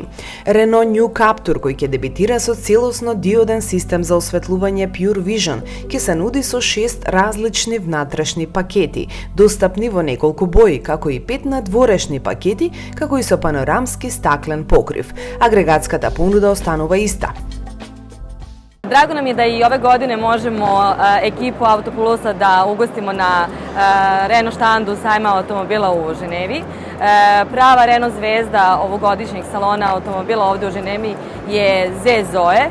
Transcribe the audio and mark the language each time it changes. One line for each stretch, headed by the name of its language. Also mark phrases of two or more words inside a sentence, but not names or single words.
Macedonian: Renault New Captur, кој ќе дебитира со целосно диоден систем за осветлување Pure Vision, ќе се нуди со 6 различни внатрешни пакети, достапни во неколку бои, како и 5 надворешни пакети, како и со панорамски стаклен покрив. Агрегатската понуда останува иста.
Serbian: Drago nam je da i ove godine možemo ekipu Autopulusa da ugostimo na Renault štandu sajma automobila u Ženevi. Prava Renault zvezda ovogodišnjeg salona automobila ovde u Ženevi je Zoe.